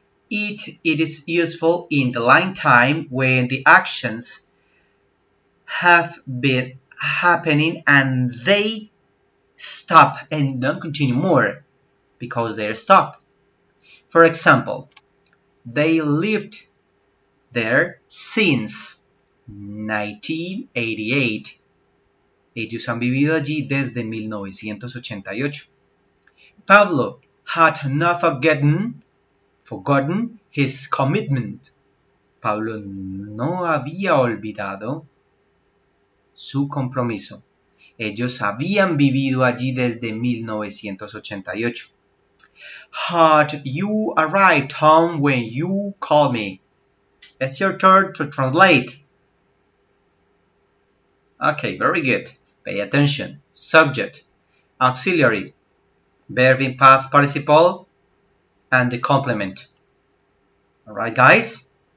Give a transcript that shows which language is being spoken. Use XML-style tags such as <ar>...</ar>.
<en>It is useful in the line time when the actions have been happening and they stop and don't continue more because they're stopped. For example, they lived there since 1988.</en> <es>Ellos han vivido allí desde 1988.</es> <en>Pablo had not forgotten his commitment.</en> <es>Pablo no había olvidado su compromiso. Ellos habían vivido allí desde 1988.</es> <en>Had you arrived home when you called me? It's your turn to translate. Okay, very good. Pay attention. Subject, auxiliary, verb in past participle, and the complement. Alright, guys?</en>